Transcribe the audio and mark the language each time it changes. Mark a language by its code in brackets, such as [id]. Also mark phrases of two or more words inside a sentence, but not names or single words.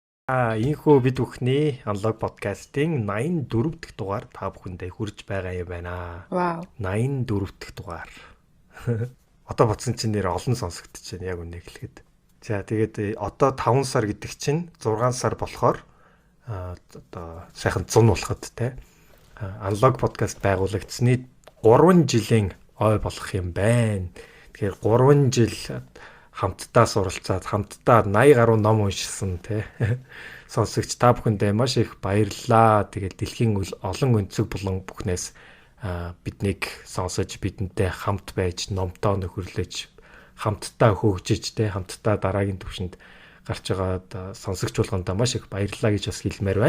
[mn] Ийхүү бид бүхний Unlock podcast-ийн 84 дахь дугаар та бүхэндээ хүрж байгаа юм байна. Вау. 84 дахь дугаар. Одоо бодсон чинь нэр олон сонсогдож байна яг үнэ хэлэхэд. За тэгээд одоо 5 сар гэдэг чинь 6 сар болохоор одоо сайхан 100 болоход те. Unlock podcast байгуулагдсны 3 жилийн ой болох юм байна. Тэгэхээр 3 жил хамтдаа суралцаад хамтдаа 80 гаруй ном уншсан те сонсогч та бүхэндээ маш их баярлалаа. Тэгээд дэлхийн олон өнцөг булан бүхнээс биднийг сонсож бидэнтэй хамт байж номтоо нөхөрлөж хамтдаа хөгжиж те хамтдаа дараагийн түвшинд гарч байгаа сонсогч болгондоо маш их баярлалаа гэж бас хэлмээр байна.